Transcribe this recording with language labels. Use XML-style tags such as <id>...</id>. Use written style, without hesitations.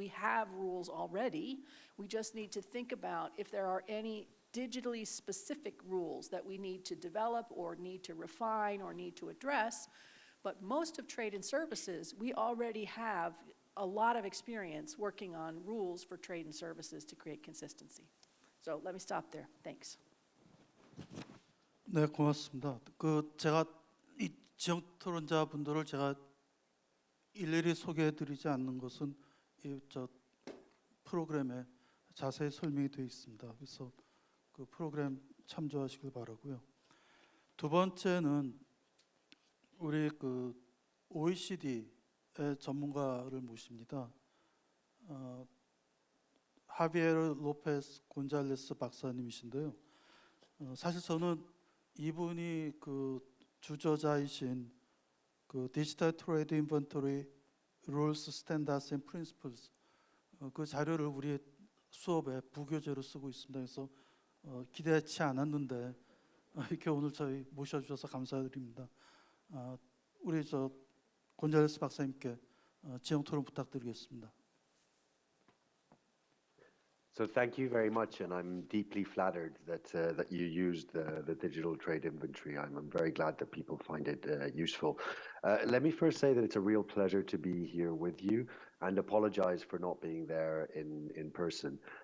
<en>We have rules already. We just need to think about if there are any digitally specific rules that we need to develop or need to refine or need to address. But most of trade and services, we already have a lot of experience working on rules for trade and services to create consistency. So let me stop there. Thanks.</en> <ko>네, 고맙습니다. 제가 이 지역 토론자분들을 제가 일일이 소개해드리지 않는 것은 저 프로그램에 자세히 설명이 되어 있습니다. 그래서 그 프로그램 참조하시길 바라고요. 두 번째는 우리 OECD의 전문가를 모십니다. 하비에르 로페스 곤잘레스 박사님이신데요. 사실 저는 이분이 주저자이신 디지털 트레이드 인벤토리 룰스 스탠다스 앤 프린시플스 그 자료를 우리 수업에 부교재로 쓰고 있습니다. 그래서 기대치 않았는데 이렇게 오늘 저희 모셔주셔서 감사드립니다. 우리 곤잘레스 박사님께 지형 토론 부탁드리겠습니다.</ko> <en>So thank you very much, and I'm deeply flattered that you used the digital trade inventory. I'm very glad that people find it useful. Let me first say that it's a real pleasure to be here with you, and apologize for not being there in person.</en>